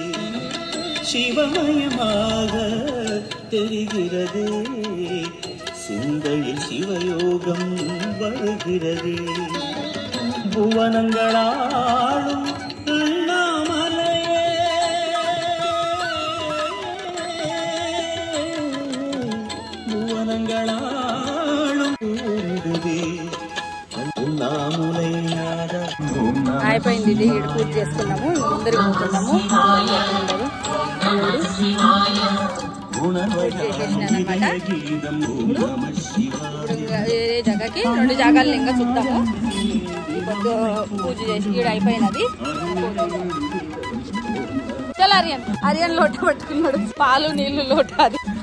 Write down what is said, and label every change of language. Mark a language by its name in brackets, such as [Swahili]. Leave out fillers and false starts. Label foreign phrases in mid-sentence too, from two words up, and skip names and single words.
[Tamil] சிவமயமாக தெரிகிறதே சிந்தையில் சிவயோகம் வருகிறதே புவனங்களாளும் அண்ணாமலையே புவனங்களாளும் கூடுதே [Telugu] అయిపోయింది ఇది ఈడు పూజ చేసుకున్నాము ముందరికి పోతున్నాము వేరే జగకి 2 జాగాలు ఇంకా చూద్దాము పూజ చేసి ఈడు అయిపోయినది చల్ ఆర్యన్ ఆర్యన్ లోటు పట్టుకున్నాడు పాలు నీళ్లు లోటు అది